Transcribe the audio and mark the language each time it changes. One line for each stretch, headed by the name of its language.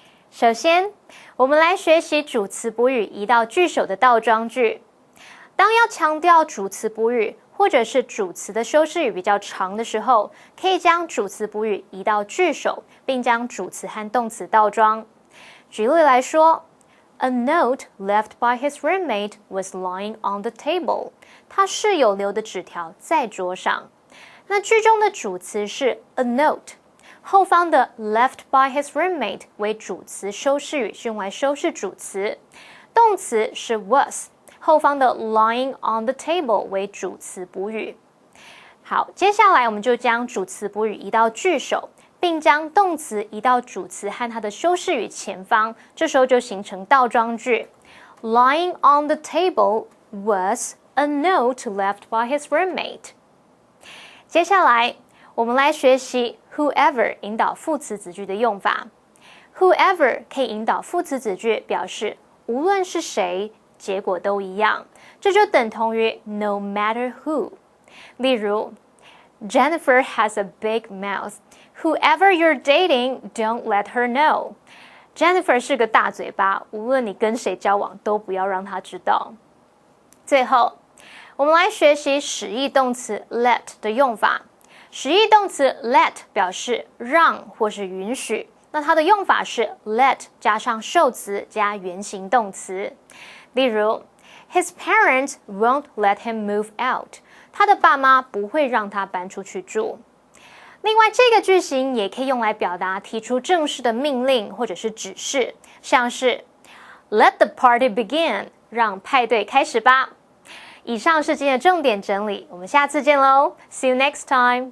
Chinese: 首先，我们来学习主词补语移到句首的倒装句。当要强调主词补语或者是主词的修饰语比较长的时候，可以将主词补语移到句首，并将主词和动词倒装。举例来说
English: ，A note left by his roommate was lying on the table。
Chinese: 他室友留的纸条在桌上。那句中的主词是
English: a note，
Chinese: 后方的
English: left by his roommate
Chinese: 为主词修饰语，是用来修饰主词。动词是 was。后方的
English: lying on the table
Chinese: 为主词补语。好，接下来我们就将主词补语移到句首，并将动词移到主词和它的修饰语前方，这时候就形成倒装句。
English: Lying on the table was a note left by his roommate。
Chinese: 接下来我们来学习 whoever 引导副词子句的用法。 Whoever 可以引导副词子句，表示无论是谁，结果都一样，这就等同于
English: no matter who。
Chinese: 例如
English: Jennifer has a big mouth. Whoever you're dating, don't let her know.
Chinese: Jennifer 是个大嘴巴，无论你跟谁交往，都不要让她知道。最后，我们来学习使役动词 let 的用法。实义动词 let 表示让或是允许，那它的用法是 let 加上受词加原形动词。例如
English: His parents won't let him move out.
Chinese: 他的爸妈不会让他搬出去住。另外，这个句型也可以用来表达提出正式的命令或者是指示，像是
English: Let the party begin.
Chinese: 让派对开始吧。以上是今天的重点整理，我们下次见喽 ！
English: See you next time.